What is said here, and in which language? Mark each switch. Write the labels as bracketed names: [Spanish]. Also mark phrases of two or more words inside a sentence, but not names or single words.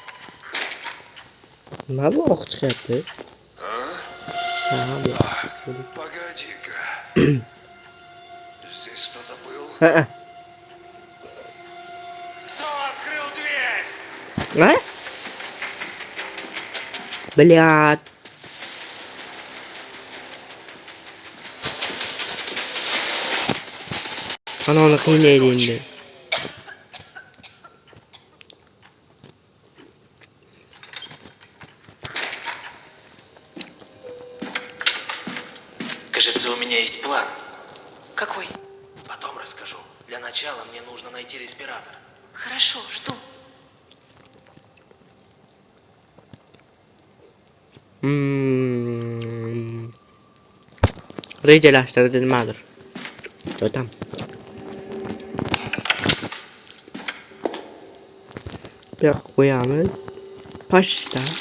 [Uzbek] Nima bu oq chiqyapti? [Russian] Погоди-ка. Здесь кто-то был? Кто открыл дверь? Блядь. [Uzbek] Ananı qiynaydi endi. [Russian] Кажется, у меня есть план. Какой? Потом расскажу. Для начала мне нужно найти респиратор. Хорошо, жду. [Uzbek] Rejalashtirdi nimadir. Jotam. Bu yoqqa qo'yamiz. Pashta.